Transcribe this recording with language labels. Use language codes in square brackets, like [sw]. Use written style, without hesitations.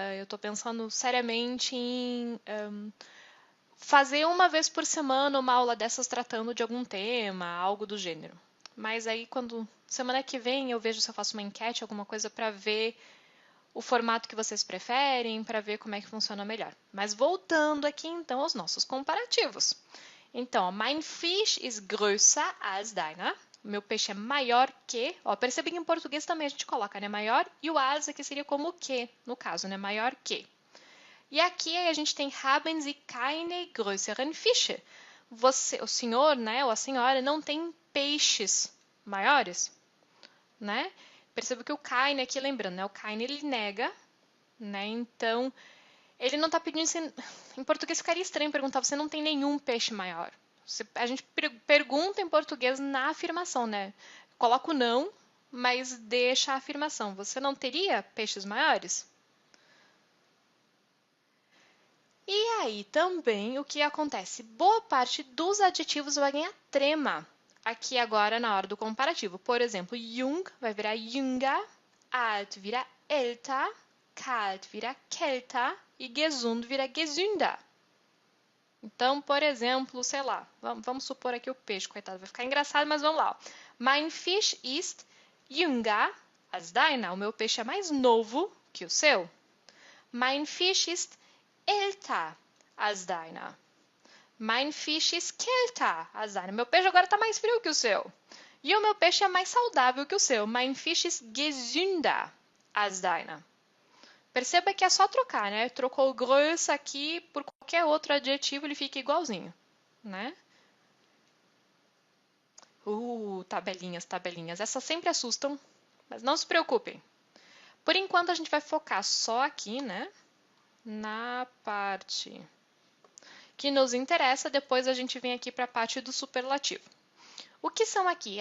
[pt] Eu tô pensando seriamente em fazer uma vez por semana uma aula dessas tratando de algum tema, algo do gênero. Mas aí, quando semana que vem, eu vejo se eu faço uma enquete, alguma coisa para ver o formato que vocês preferem, para ver como é que funciona melhor. Mas voltando aqui então aos nossos comparativos. [de] Então, mein Fisch ist größer als deiner. [pt] O meu peixe é maior que. Ó, percebe que em português também a gente coloca, né? Maior. E o als aqui seria como que, no caso, né? Maior que. E aqui a gente tem [de] haben Sie keine größeren Fische. [pt] Você, o senhor, né? Ou a senhora não tem peixes maiores, né? Perceba que o keine aqui, lembrando, né? O keine ele nega, né? Então, ele não está pedindo. Em português ficaria estranho perguntar, você não tem nenhum peixe maior. A gente pergunta em português na afirmação, né? Coloca o não, mas deixa a afirmação. Você não teria peixes maiores? E aí também o que acontece? Boa parte dos adjetivos vai ganhar trema aqui agora na hora do comparativo. Por exemplo, jung vai virar jünger, alt vira älter, kalt vira kälter e gesund vira gesünder. Então, por exemplo, sei lá, vamos supor aqui o peixe, coitado, vai ficar engraçado, mas vamos lá. [de] Mein Fisch ist jünger als deiner. [pt] O meu peixe é mais novo que o seu. [de] Mein Fisch ist älter als deiner. Mein Fisch ist kälter als deiner. [pt] Meu peixe agora está mais frio que o seu. E o meu peixe é mais saudável que o seu. [de] Mein Fisch ist gesünder als deiner. [pt] Perceba que é só trocar, né? Trocou o grosso aqui por qualquer outro adjetivo, ele fica igualzinho, né? Tabelinhas, tabelinhas. Essas sempre assustam, mas não se preocupem. Por enquanto, a gente vai focar só aqui, né? Na parte que nos interessa, depois a gente vem aqui para a parte do superlativo. O que são aqui?